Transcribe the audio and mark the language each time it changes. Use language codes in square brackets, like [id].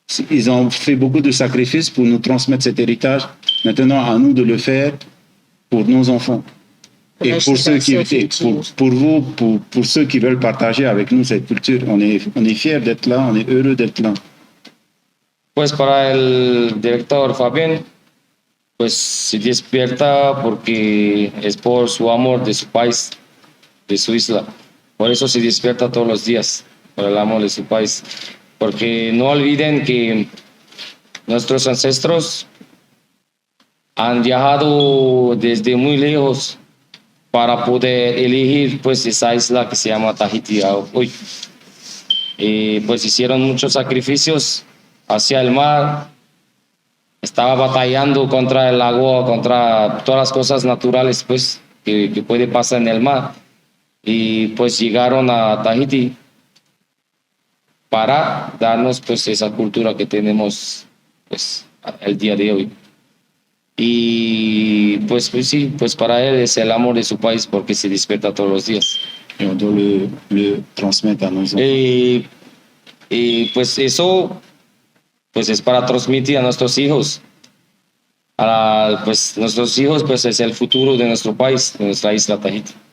[fr] Ils ont fait beaucoup de sacrifices pour nous transmettre cet héritage. Maintenant, à nous de le faire pour nos enfants. Et pour ceux pour ceux qui veulent partager avec nous cette culture, on est fiers d'être là, on est heureux d'être là. [es] Pues para el director Fabián, pues se despierta porque es por su amor de su país, de su isla. Por eso se despierta todos los días, por el amor de su país. Porque no olviden que nuestros ancestros han viajado desde muy lejos para poder elegir pues esa isla que se llama Tahiti hoy. Pues hicieron muchos sacrificios hacia el mar, estaba batallando contra el agua, contra todas las cosas naturales pues que puede pasar en el mar, y pues llegaron a Tahiti para darnos pues esa cultura que tenemos pues el día de hoy. Y pues sí, pues para él es el amor de su país porque se despierta todos los días. [fr] Et on doit le transmettre à nos enfants. [es] Y pues eso pues es para transmitir a nuestros hijos. Pues nuestros hijos pues es el futuro de nuestro país, de nuestra isla Tahiti.